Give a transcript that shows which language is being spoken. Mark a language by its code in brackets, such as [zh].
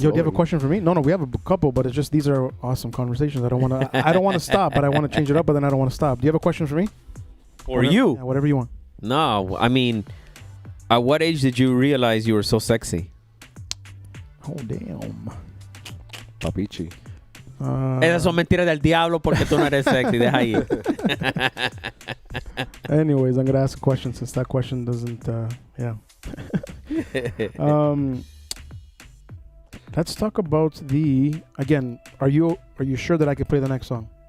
[en] Yo, do you have a question for me? No, we have a couple, but it's just these are awesome conversations. I don't want to stop, but I want to change it up, but then I don't want to stop. Do you have a question for me? Or you? Yeah, whatever you want. No, I mean, at what age did you realize you were so sexy? Oh, damn. [es] Papichi. Esas son mentiras del diablo porque tú no eres sexy. Deja ahí. [en] Anyways, I'm going to ask a question since that question doesn't, yeah. Let's talk about again, are you sure that I could play the next song?